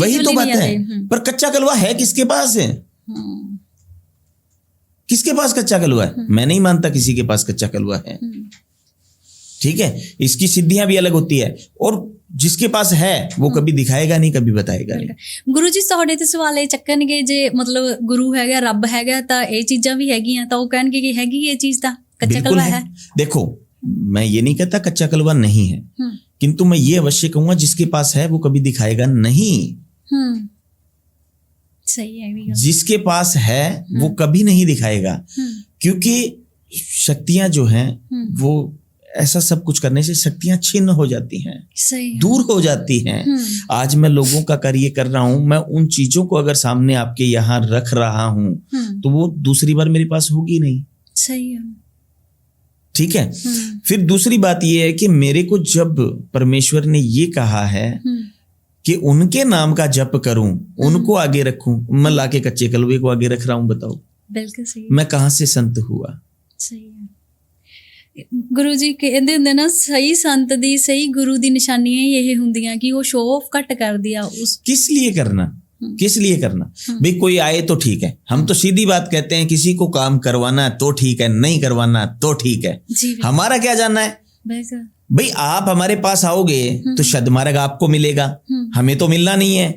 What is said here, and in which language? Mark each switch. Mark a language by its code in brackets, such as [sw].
[hi] वही तो वाली बात नहीं है। आते। पर कच्चा कलवा है किसके पास है? किसके पास कच्चा कलवा है? मैं नहीं मानता किसी के पास कच्चा कलवा है। ठीक है, इसकी सिद्धियां भी अलग होती है, और जिसके पास है वो कभी दिखाएगा नहीं, कभी बताएगा नहीं। [pa] ਗੁਰੂ ਜੀ ਤੁਹਾਡੇ ਤੇ ਸਵਾਲ ਇਹ ਚੱਕਣਗੇ, ਜੇ ਮਤਲਬ ਗੁਰੂ ਹੈਗਾ, ਰੱਬ ਹੈਗਾ, ਤਾਂ ਇਹ ਚੀਜ਼ਾਂ ਵੀ ਹੈਗੀਆਂ, ਤਾਂ ਉਹ ਕਹਿਣਗੇ कि हैगी ये चीज ਤਾਂ कच्चा [hi] बिल्कुल कलवा है। देखो, मैं ये नहीं कहता कच्चा कलवा नहीं है, किंतु मैं ये अवश्य कहूंगा जिसके पास है वो कभी दिखाएगा नहीं। सही है भी। जिसके पास है वो कभी नहीं दिखाएगा, क्योंकि शक्तियां जो हैं वो ऐसा सब कुछ करने से शक्तियां छिन्न हो जाती हैं, दूर हो जाती हैं। आज मैं लोगों का कार्य कर रहा हूं, मैं उन चीजों को अगर सामने आपके यहाँ रख रहा हूं तो वो दूसरी बार मेरे पास होगी नहीं। सही है, ठीक है। फिर दूसरी बात ये है कि मेरे को जब परमेश्वर ने ये कहा है कि उनके नाम का जप करूं, उनको आगे रखूं, मैं लाके कच्चे कलवे को आगे रख रहा हूं, बताओ बिल्कुल सही। मैं कहां से संत हुआ? सही है। [pa] ਗੁਰੂ ਜੀ ਕਹਿੰਦੇ ਹੁੰਦੇ ਨਾ, ਸਹੀ ਸੰਤ ਦੀ, ਸਹੀ ਗੁਰੂ ਦੀ ਨਿਸ਼ਾਨੀਆਂ ਹੀ ਇਹ ਹੁੰਦੀਆਂ ਕਿ ਉਹ ਸ਼ੋਅ ਆਫ ਘੱਟ ਕਰਦੀ ਆ। ਉਸ [hi] किस लिए करना, किस लिए करना? भाई कोई आए तो ठीक है, हम तो सीधी बात कहते हैं, किसी को काम करवाना तो ठीक है, नहीं करवाना तो ठीक है, हमारा क्या जानना है? भाई आप हमारे पास आओगे तो सद्मार्ग आपको मिलेगा, हमें तो मिलना नहीं है।